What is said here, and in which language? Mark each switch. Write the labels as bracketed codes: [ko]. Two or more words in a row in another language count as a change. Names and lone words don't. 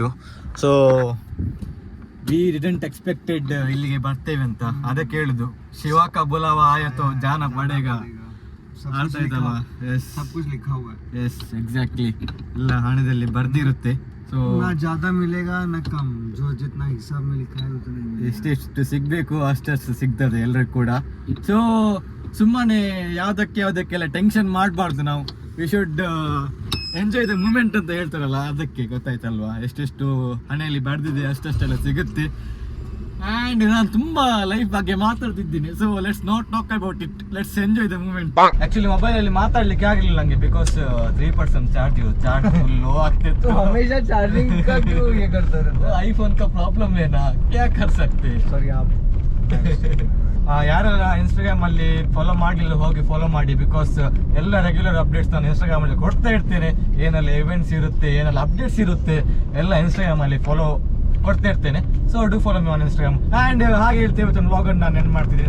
[en] so we didn't expected [kn] ಇಲ್ಲಿಗೆ ಬರ್ತೇವೆ ಅಂತ. ಅದಕ್ಕೆ ಹೇಳುದು [hi] शिव का बुलावा आया तो जाना पड़ेगा [kn] ಅರ್ಥ ಆಯ್ತಲ್ವಾ? [en] yes, yes exactly, [kn] ಎಲ್ಲ ಹಣದಲ್ಲಿ ಬರ್ದಿರುತ್ತೆ. ಸೊ [hi] ना ज्यादा मिलेगा ना कम, जो जितना हिसाब में लिखा है उतना ही मिलेगा. [kn] ಎಷ್ಟೆಷ್ಟು ಸಿಗಬೇಕು ಅಷ್ಟಷ್ಟು ಸಿಗ್ತದೆ ಎಲ್ರಿಗೂ ಕೂಡ. ಸೊ ಸುಮ್ಮನೆ ಯಾವುದಕ್ಕೆಲ್ಲ ಟೆನ್ಷನ್ ಮಾಡಬಾರ್ದು ನಾವು. [en] we should enjoy the moment [kn] ಅಂತ ಹೇಳ್ತಾರಲ್ಲ, ಅದಕ್ಕೆ ಗೊತ್ತಾಯ್ತಲ್ವಾ, ಎಷ್ಟೆಷ್ಟು ಹಣೆಯಲ್ಲಿ ಬರೆದಿದೆ ಅಷ್ಟೆಲ್ಲ ಸಿಗುತ್ತೆ. ಆ್ಯಂಡ್ ನಾನು ತುಂಬ ಲೈಫ್ ಬಗ್ಗೆ ಮಾತಾಡ್ತಿದ್ದೀನಿ. [en] so let's not talk about it, let's enjoy the moment. [kn] ಆ್ಯಕ್ಚುಲಿ ಮೊಬೈಲಲ್ಲಿ ಮಾತಾಡ್ಲಿಕ್ಕೆ ಆಗಲಿಲ್ಲ ನನಗೆ, ಬಿಕಾಸ್ 3% [en] charge full low [kn] ಆಗ್ತಿತ್ತು. [hi] हमेशा चार्जिंग का क्यों ये करते रहते? ಐಫೋನ್ का प्रॉब्लम है ना, क्या कर सकते. सॉरी आप. [kn] ಯಾರೆಲ್ಲ ಇನ್ಸ್ಟಾಗ್ರಾಮ್ ಅಲ್ಲಿ ಫಾಲೋ ಮಾಡಲಿಲ್ಲ ಹೋಗಿ ಫಾಲೋ ಮಾಡಿ, ಬಿಕಾಸ್ ಎಲ್ಲ [en] regular updates [kn] ನಾನು ಇನ್ಸ್ಟಾಗ್ರಾಮ್ ಅಲ್ಲಿ ಕೊಡ್ತಾ ಇರ್ತೇನೆ. ಏನೆಲ್ಲ ಇವೆಂಟ್ಸ್ ಇರುತ್ತೆ, ಏನೆಲ್ಲ ಅಪ್ಡೇಟ್ಸ್ ಇರುತ್ತೆ, ಎಲ್ಲ ಇನ್ಸ್ಟಾಗ್ರಾಮ್ ಅಲ್ಲಿ ಫಾಲೋ ಕೊಡ್ತಾ ಇರ್ತೇನೆ. [en] so do follow me on Instagram. [kn] ಆ್ಯಂಡ್ ಹಾಗೆ ಹೇಳ್ತೇವೆ, ಇವತ್ತು ವ್ಲಾಗ್ ಅನ್ನು ನಾನು ಎಂಡ್ ಮಾಡ್ತಿದ್ದೀನಿ.